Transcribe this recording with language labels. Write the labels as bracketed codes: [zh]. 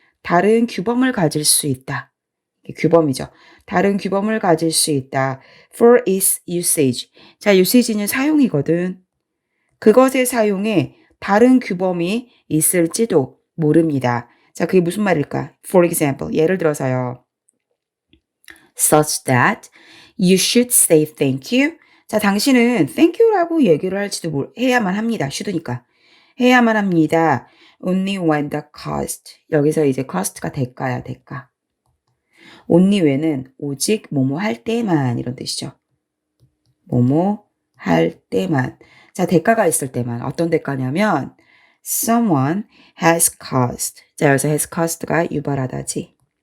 [ko] 다른 규범을 가질 수 있다. 규범이죠. 다른 규범을 가질 수 있다. [en] For its usage. [ko] 자, usage는 사용이거든. 그것의 사용에 다른 규범이 있을지도 모릅니다. 자, 그게 무슨 말일까? [en] For example, [ko] 예를 들어서요. [en] Such that you should say thank you. [ko] 자, 당신은 thank you라고 얘기를 할지도 해야만 합니다. [en] should니까. [ko] 해야만 합니다. [en] Only when the cost. [ko] 여기서 이제 cost가 대가야, 대가. only when은 오직 뭐뭐 할 때만 이런 뜻이죠. 뭐뭐 할 때만. 자, 대가가 있을 때만. 어떤 대가냐면 [en] someone has caused. [ko] 자, 여기서 has caused가 유발하다지.